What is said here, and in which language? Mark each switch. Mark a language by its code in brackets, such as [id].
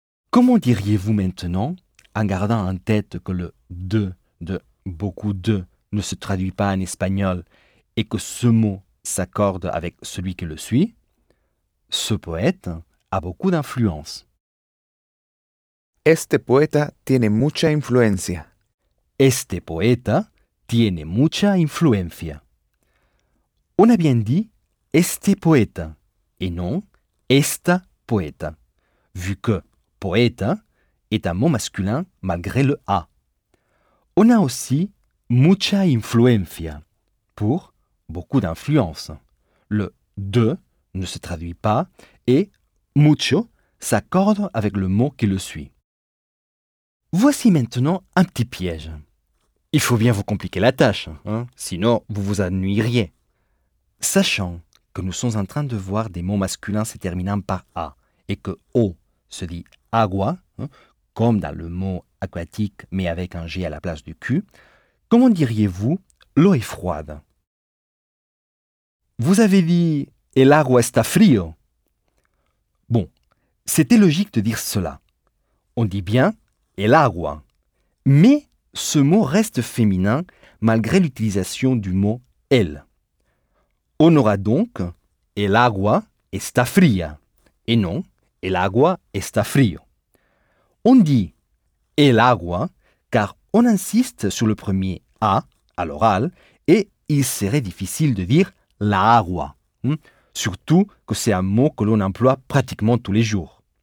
[fr] Comment diriez-vous maintenant, en gardant en tête que le de beaucoup de ne se traduit pas en espagnol et que ce mot s'accorde avec celui qui le suit? Ce poète a beaucoup d'influence. [es] Este poeta tiene mucha influencia. Este poeta tiene mucha influencia. [fr] On a bien dit [es] este poeta [fr] et non [es] esta poeta, [fr] vu que poeta est un mot masculin malgré le A. On a aussi [es] mucha influencia [fr] pour beaucoup d'influence. Le de ne se traduit pas et mucho s'accorde avec le mot qui le suit. Voici maintenant un petit piège. Il faut bien vous compliquer la tâche, hein? Sinon vous vous ennuieriez. Sachant que nous sommes en train de voir des mots masculins se terminant par A et que O se dit agua, hein? Comme dans le mot aquatique mais avec un G à la place du Q, comment diriez-vous l'eau est froide? Vous avez dit [es] el agua está frío. [fr] Bon, c'était logique de dire cela. On dit bien [es] el agua, [fr] mais ce mot reste féminin malgré l'utilisation du mot [es] él. On aura donc, el agua está fría. Et non, el agua está frío. [fr] On dit [es] el agua [fr] car on insiste sur le premier a à l'oral et il serait difficile de dire [es] la agua. [fr] Surtout que c'est un mot que l'on emploie pratiquement tous les jours.